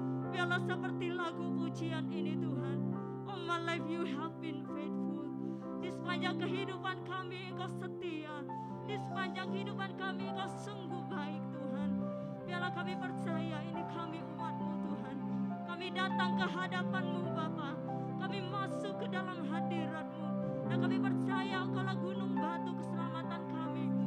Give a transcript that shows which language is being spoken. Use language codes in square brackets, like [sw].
[id] Biarlah seperti lagu pujian ini Tuhan. [en] All my life you have been faithful. [id] Di sepanjang kehidupan kami Engkau setia. Di sepanjang kehidupan kami Engkau sungguh baik Tuhan. Biarlah kami percaya ini kami umat-Mu Tuhan. Kami datang ke hadapan-Mu Bapa. Kami masuk ke dalam hadirat-Mu. Dan kami percaya Engkaulah gunung batu keselamatan kami.